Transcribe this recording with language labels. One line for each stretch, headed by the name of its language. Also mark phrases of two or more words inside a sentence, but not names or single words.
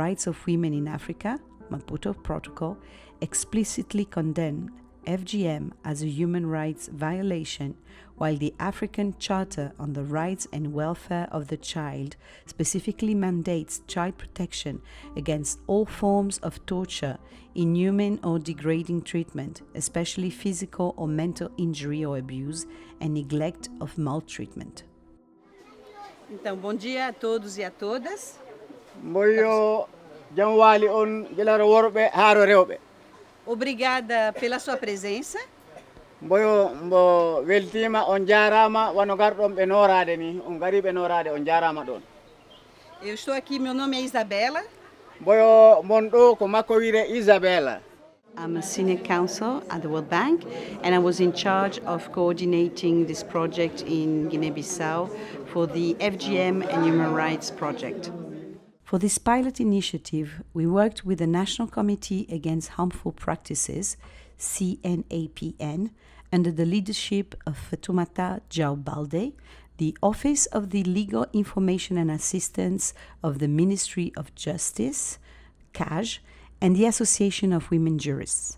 English: Rights of Women in Africa, Maputo Protocol, explicitly condemn FGM as a human rights violation, while the African Charter on the Rights and Welfare of the Child specifically mandates child protection against all forms of torture, inhuman or degrading treatment, especially physical or mental injury or abuse, and neglect of maltreatment.
Portuguese: Então, bom dia a todos e a todas.
Fula: Mboyo jamwali on gelaro worbe haro rewbe.
Portuguese: Obrigada pela sua presença.
Fula: Mboyo mbo weltima on jarama wano gardon be norade ni on gari be norade on jarama don.
Portuguese: Eu estou aqui, meu nome é Isabella.
Fula: Mboyo mon do ko makko wire Isabella.
English: I'm a senior counsel at the World Bank, and I was in charge of coordinating this project in Guinea-Bissau for the FGM and Human Rights Project. For this pilot initiative, we worked with the National Committee Against Harmful Practices, CNAPN, under the leadership of Fatumata Balde, the Office of the Legal Information and Assistance of the Ministry of Justice, CAJ, and the Association of Women Jurists.